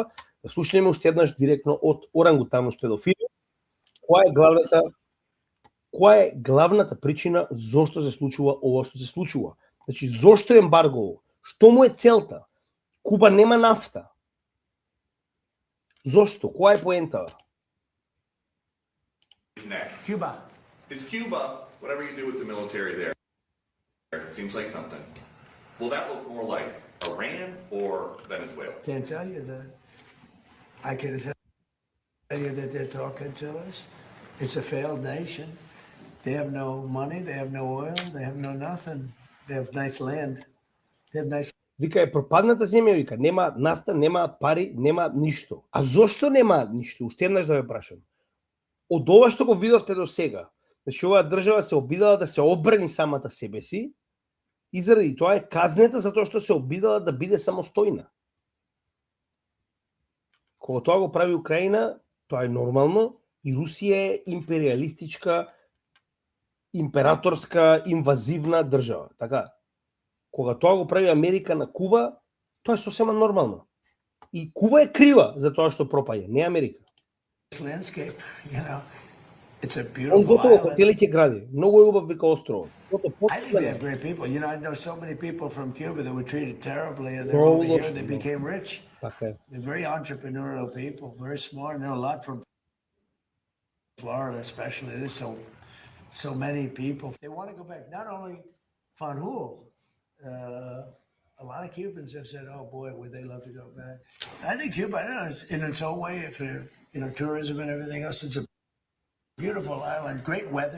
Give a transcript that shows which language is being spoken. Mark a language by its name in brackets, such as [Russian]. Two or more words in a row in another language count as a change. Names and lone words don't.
[Macedonian] Да слушнеме уште еднаш директно од орангутанус педофилија. Која е главната причина зошто се случува ова што се случува? Значи, зошто е ембарго? Што му е целта? Куба нема нафта. Зошто? Која е поентава? [English] Cuba. Is Cuba, whatever you do with the military there, it seems like something. Will that look more like Iran or Venezuela? Can't tell you that. I can tell you that they're talking to us. It's a failed nation. They have no money, they have no oil, they have no nothing. They have nice land. They have nice... [Macedonian] Вика, е пропадната земја, вика, нема нафта, нема пари, нема ништо. А зошто нема ништо? Уште еднаш да ве прашам. Од ова што го видовте до сега, значи оваа држава се обидала да се одбрани самата себе си и заради тоа е казнета за тоа што се обидала да биде самостојна. Кога тоа го прави Украина, тоа е нормално и Русија е империалистичка, императорска, инвазивна држава. Така, кога тоа го прави Америка на Куба, тоа е сосема нормално. И Куба е крива за тоа што пропаѓа, не Америка. [English] landscape, you know. It's a [Macedonian] Он [English] beautiful [Macedonian] готово [English] island. [Macedonian] хотели ќе гради. Многу е убав, вика, острово. [English] I think they have great people. You know, I know so many people from Cuba that were treated terribly, and they're They're all over here. lost, They you know. became rich. [Macedonian] Така е. [English] They're very entrepreneurial people, very smart. I know a lot from Florida, especially. There's so many people. They want to go back. Not only Fanjul, a lot of Cubans have said, "Oh boy, would they love to go back." I think Cuba, I don't know, in its own way, if tourism and everything else, it's a beautiful island, great weather.